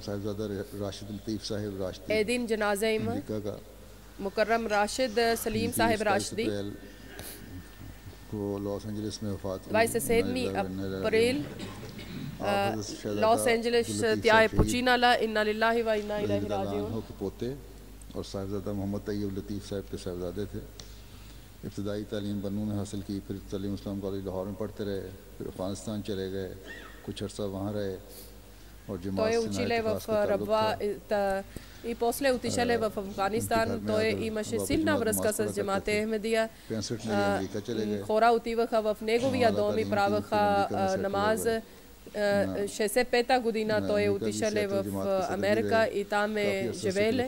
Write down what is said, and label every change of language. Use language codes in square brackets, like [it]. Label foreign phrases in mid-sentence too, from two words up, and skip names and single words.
[bg] Един джаназе има Мукаррам Рашид Салим Сахиб Рашди. 27 април Лос Анджелес тя е починала. [ar] إنا لله وإنا إليه راجعون. [ur] اور صاحبزادہ محمد طیب لطیف صاحب کے صاحبزادے تھے. ابتدائی تعلیم بنوں نے حاصل کی، پھر تعلیم اسلام کالج لاہور میں پڑھتے رہے، پھر افغانستان چلے گئے، کچھ عرصہ وہاں رہے اور جماعت سے [bg] училе в Рабва и после отишеле в Афганистан. Той имаше силна връзка с джамате Ахмедия. Хора отиваха в неговия дом и правеха намаз. 65-та година той е отишъл в Америка и там е живеел.